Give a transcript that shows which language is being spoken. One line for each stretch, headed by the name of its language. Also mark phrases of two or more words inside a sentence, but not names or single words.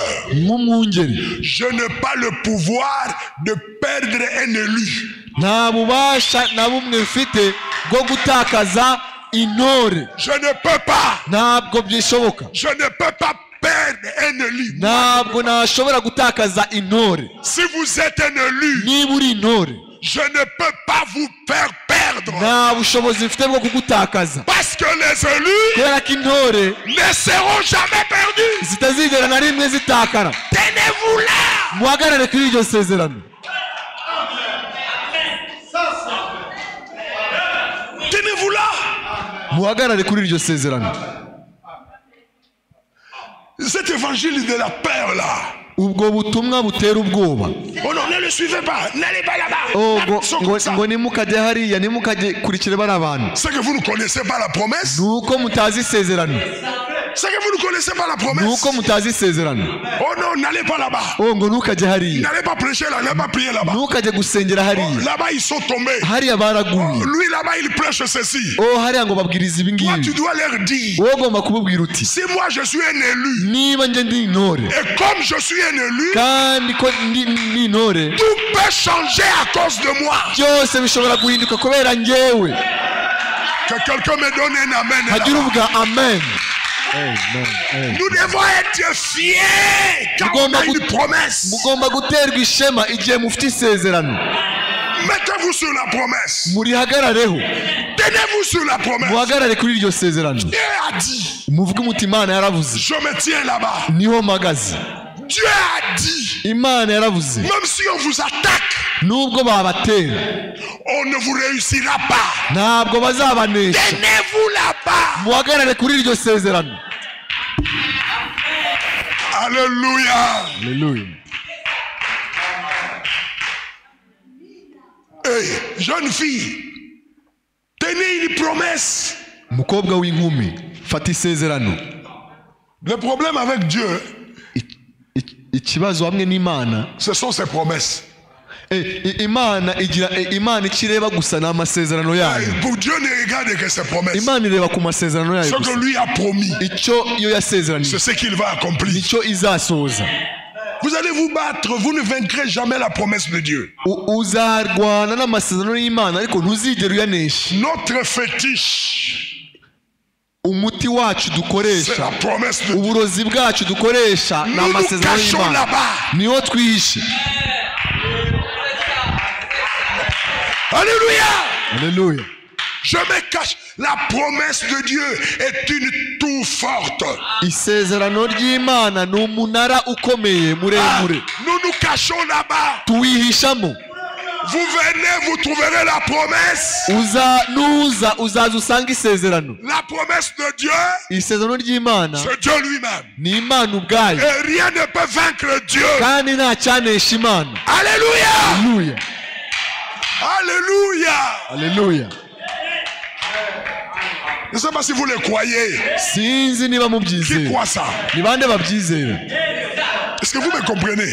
Kinyarwanda: nk'umwungeri
French: je n'ai pas le pouvoir de perdre un élu.
Kinyarwanda: nta bubasha na bumwe mfite bwo gutakaza intore.
French: Je ne peux pas.
Kinyarwanda: Ntabwo byishoboka.
French: Je ne peux pas perdre un élu.
Kinyarwanda: Ntabwo nashobora gutakaza intore.
French: Si vous êtes un élu,
Kinyarwanda: Niba uri intore,
French: je ne peux pas vous faire perdre.
Kinyarwanda: nta bushobozi mfite bwo kugutakaza,
French: Parce que les élus
Kinyarwanda: kubera ko intore
French: ne seront jamais perdus.
Kinyarwanda: zitazigera na rimwe zitakara.
French: Tenez-vous là.
Kinyarwanda: Muhagarare kuri iryo sezerano.
French: Tenez-vous là.
Kinyarwanda: Muhagarare kuri iryo sezerano.
French: Cet évangile de la peur là.
Kinyarwanda: Ubwo butumwa butera ubwoba.
French: Oh non, ne le suivez pas. N'allez pas là-bas. Oh, Ils sont comme ça.
Kinyarwanda: ngo nimukajye hariya, nimukajye kurikira bari abantu.
French: C'est que vous ne connaissez pas la promesse.
Kinyarwanda: Nuko mutazi isezerano.
French: C'est que vous ne connaissez pas la promesse.
Kinyarwanda: Nuko mutazi isezerano.
French: Oh non, n'allez pas là-bas.
Kinyarwanda: Oh, ngo ntukajye hariya,
French: N'allez pas prêcher là, n'allez pas prier là-bas.
Kinyarwanda: ntukajye gusengera hariya.
French: Là-bas, ils sont tombés.
Kinyarwanda: Hariya baraguye.
French: Lui, là-bas, il prêche ceci.
Kinyarwanda: Oh, hariya ngo babwiriza ibi
French: Toi, tu
Kinyarwanda: ngibi.
French: dois leur dire,
Kinyarwanda: Wowe ugomba kubabwira uti,
French: si moi je suis un élu,
Kinyarwanda: niba njye ndi intore
French: et comme je suis un élu,
Kinyarwanda: kandi ko ndi intore,
French: tout peut changer à cause de moi.
Kinyarwanda: byose bishobora guhinduka kubera njyewe.
French: Que quelqu'un me donne un amen.
Kinyarwanda: Hagira
French: là-bas.
Kinyarwanda: uvuga amen.
French: Nous devons être fiers quand on a une promesse.
Kinyarwanda: Mugomba guterwa ishema igihe mufite isezerano.
French: Mettez-vous sur la promesse.
Kinyarwanda: Murihagarareho.
French: Tenez-vous sur la promesse.
Kinyarwanda: Muhagarare kuri iryo sezerano.
French: Dieu a dit,
Kinyarwanda: Muvuge umuti Imana yaravuze.
French: je me tiens là-bas.
Kinyarwanda: Niho mpagaze.
French: Dieu a dit,
Kinyarwanda: Imana yaravuze.
French: même si on vous attaque,
Kinyarwanda: Nubwo babatera,
French: on ne vous réussira pas.
Kinyarwanda: ntabwo bazabanesha.
French: Tenez-vous là-bas.
Kinyarwanda: Muhagarare kuri iryo sezerano.
French: Alléluia.
Kinyarwanda: Haleluya.
French: Hey, jeune fille, tenez une promesse.
Kinyarwanda: Umukobwa w'inkumi, fata isezerano.
French: Le problème avec Dieu,
Kinyarwanda: ikibazo hamwe n'Imana,
French: ce sont ses promesses.
Kinyarwanda: Imana ikireba gusa n'amasezerano yayo.
French: Pour Dieu ne regarde que ses promesses.
Kinyarwanda: Imana ireba ku masezerano yayo.
French: Ce que lui a promis, c'est ce qu'il va accomplir.
Kinyarwanda: Nicyo izasoza.
French: Vous allez vous battre, vous ne vaincrez jamais la promesse de Dieu.
Kinyarwanda: Uzarwana n'amasezerano y'Imana ariko ntuzigera uyanesha.
French: Notre fétiche,
Kinyarwanda: umuti wacu dukoresha,
French: c'est la promesse de Dieu.
Kinyarwanda: Uburozi bwacu dukoresha n'amasezerano y'Imana. Niho twihishe.
French: Alléluia. Alléluia. Je me cache. La promesse de Dieu est une tour forte.
Kinyarwanda: Isezerano ry'Imana ni umunara ukomeye muremure.
French: Nous nous cachons là-bas.
Kinyarwanda: Tuwihishamo.
French: Vous venez, vous trouverez la promesse.
Kinyarwanda: Uzaza usanga isezerano.
French: La promesse de Dieu,
Kinyarwanda: isezerano ry'Imana,
French: c'est Dieu lui-même.
Kinyarwanda: Ni Imana ubwayo.
French: Et rien ne peut vaincre Dieu.
Kinyarwanda: Kandi nta cyanesha Imana.
French: Alléluia. Alléluia. Alléluia. Alléluia. Je ne sais pas si vous le croyez.
Kinyarwanda: Sinzi niba mubyizera.
French: Qui croit ça?
Kinyarwanda: Ni bande babyizera?
French: Est-ce que vous me comprenez?